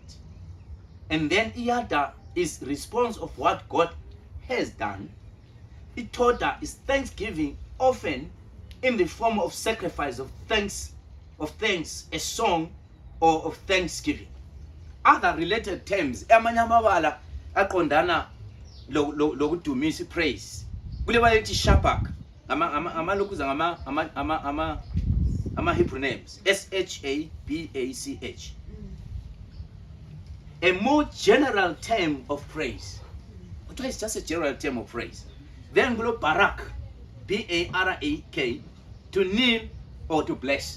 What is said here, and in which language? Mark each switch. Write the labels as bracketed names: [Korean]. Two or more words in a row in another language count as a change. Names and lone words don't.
[English] And then Iyada is response of what God has done. Itoda is thanksgiving, often in the form of sacrifice of thanks, a song or of thanksgiving. Other related terms, [North Ndebele] amanye amabala aqondana lokudumisa praise. Kule bayithi Shabak, amalokuza ama [English] Hebrew names, [North Ndebele] SHABACH. [English] A more general term of praise. But it's just a general term of praise. Then below Barak, BARAK, to kneel or to bless.